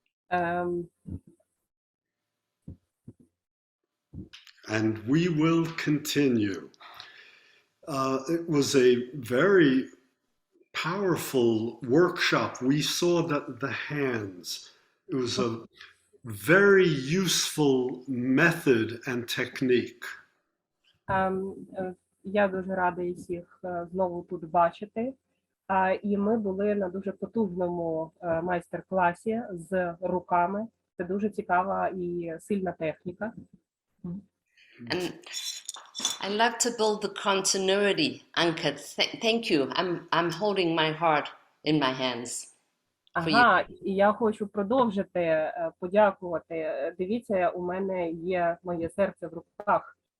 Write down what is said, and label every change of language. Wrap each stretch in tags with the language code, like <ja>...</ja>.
<en>And we will continue. It was a very powerful workshop. We saw that the hands. It was a very useful method and technique.</en> <uk>Я дуже радий всіх знову тут бачити. І ми були на дуже потужному майстер-класі з руками. Це дуже цікава і сильна техніка.</uk> <en>And I love to build the continuity, Anka. Thank you. I'm holding my heart in my hands.</en> <uk>Ага, і я хочу продовжити подякувати. Дивіться, у мене є моє серце в руках.</uk>